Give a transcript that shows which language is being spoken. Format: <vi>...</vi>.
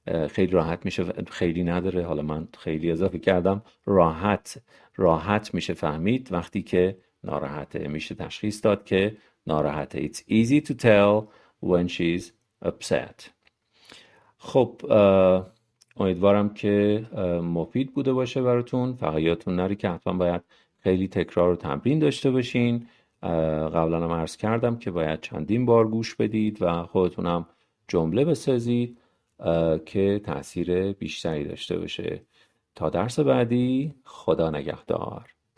<fa>خیلی راحت میشه، خیلی نداره، حالا من خیلی اضافه کردم، راحت میشه فهمید وقتی که ناراحته، میشه تشخیص داد که ناراحته.</fa> <en>It's easy to tell when she's upset.</en> <fa>خب امیدوارم که مفید بوده باشه براتون. فقط یادتون نره که حتما باید خیلی تکرار و تمرین داشته باشین. قبلا هم عرض کردم که باید چندین بار گوش بدید و خودتونم جمله بسازید که تأثیر بیشتری داشته باشه. تا درس بعدی، خدا نگهدار.</fa>